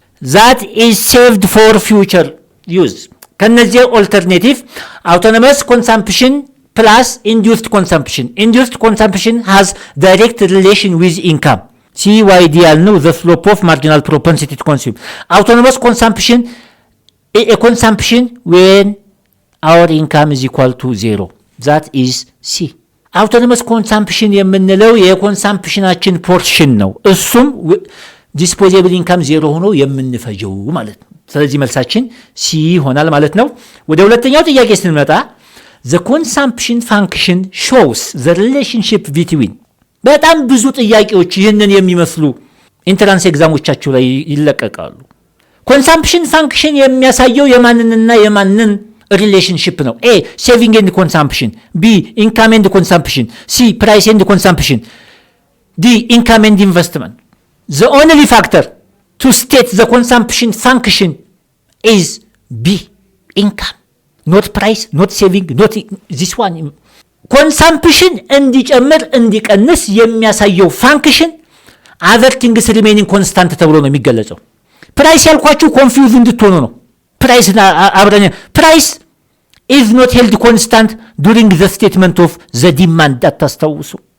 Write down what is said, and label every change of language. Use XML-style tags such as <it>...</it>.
<en>That is saved for future use. ከነዚህ alternative autonomous consumption plus induced consumption. Induced consumption has direct relation with income. CYD ያልነው the slope of marginal propensity to consume. Autonomous consumption a consumption when our income is equal to zero. That is C.</en> <am>Autonomous consumption የምንለው የኮንሳምፕሽናችን ፖርሽን ነው። እሱም ዲስፖዚብል ኢንካም ዜሮ ሆኖ የምንፈጀው ማለት ነው። ስለዚህ መልሳችን ሲ ይሆናል ማለት ነው። ወደ ሁለተኛው ጥያቄ ስንመጣ</am> <en>the consumption function shows the relationship between</en> <am>በጣም ብዙ ጥያቄዎች ይህንን የሚመስሉ ኢንትራንስ ኤግዛሞቻችሁ ላይ ይለቀቃሉ። ኮንሳምፕሽን ፋንክሽን የሚያሳየው የማንንና የማንን ሪሌሽንሺፕ ነው? ኤ ሴቪንግ ኤንድ ኮንሳምፕሽን፣ ቢ ኢንካም ኤንድ ኮንሳምፕሽን፣ ሲ ፕራይስ ኤንድ ኮንሳምፕሽን፣ ዲ ኢንካም ኤንድ ኢንቨስትመንት።</am> <en>the only factor to state the consumption function is B, income, not price, not saving, not this one.</en> <am>ኮንሳምፕሽን እንዲጨምር እንዲቀንስ የሚያሳየው ፋንክሽን</am> <en>other things remaining constant</en> <am>ተብሎ ነው የሚገለጸው። ፕራይስ ያልኳችሁ ኮንፊውዝ እንድትሆኑ ነው። ፕራይስ ፕራይስ</am> <en>is not held constant during the statement of the demand.</en> <am>አታስታውሱ?</am>